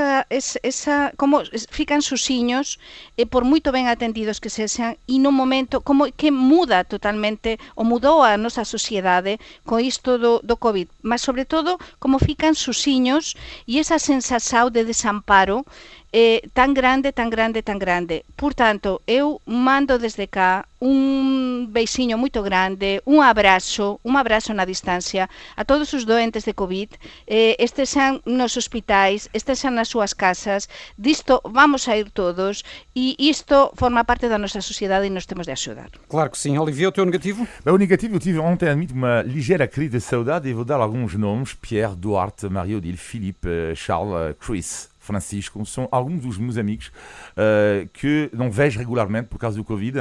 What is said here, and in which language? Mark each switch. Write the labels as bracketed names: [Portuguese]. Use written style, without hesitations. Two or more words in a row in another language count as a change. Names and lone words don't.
[Galician] como fican susiños por moito ben atendidos que sexan e no momento como que muda totalmente ou mudou a nosa sociedade con isto do COVID, mas sobre todo como fican susiños e esa sensación de desamparo tan grande. Por tanto, eu mando desde cá un beixiño moito grande, un abrazo na distancia a todos os doentes de COVID, estexan nos hospitais, estexan nas súas casas, disto vamos a ir todos e isto forma parte da nossa sociedade e nos temos de axudar. [Portuguese] Claro que sim. Olivier, o teu negativo? O negativo, eu tive ontem, admito, uma ligeira crise de saudade e vou dar alguns nomes: Pierre, Duarte, Marie-Odile, Philippe, Charles, Chris, Francisco, são alguns dos meus amigos que não vejo regularmente por causa do Covid.